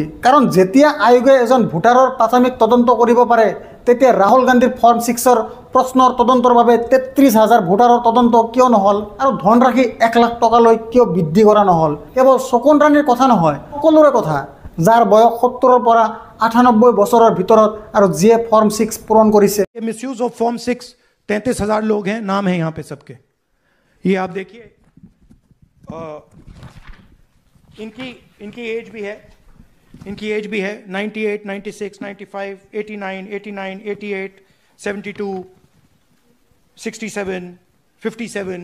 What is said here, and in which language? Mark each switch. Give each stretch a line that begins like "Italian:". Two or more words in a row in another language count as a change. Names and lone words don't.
Assamese: কাৰণ যেতিয়া আয়োগে এজন ভোটাৰৰ প্ৰাথমিক তদন্ত কৰিব পাৰে তেতিয়া ৰাহুল গান্ধীৰ ফৰ্ম 6ৰ প্ৰশ্নৰ তদন্তৰ বাবে 33,000 ভোটাৰৰ তদন্ত কিয় নহ'ল? আৰু ধনৰাশি 1 লাখ টকালৈ কিয় বৃদ্ধি কৰা নহ'ল? কেৱল শকুন ৰাণীৰ কথা নহয়, সকলোৰে কথা, যাৰ বয়স 70ৰ পৰা 98 বছৰৰ ভিতৰত আৰু যিয়ে ফৰ্ম 6 পূৰণ কৰিছে।
English: misuse of form 6
Hindi: 33,000 लोग हैं, नाम है यहाँ पे सबके। ये आप देखिए, इनकी एज भी है, 98, 96, 95, 89, 88, 72, 67, 57।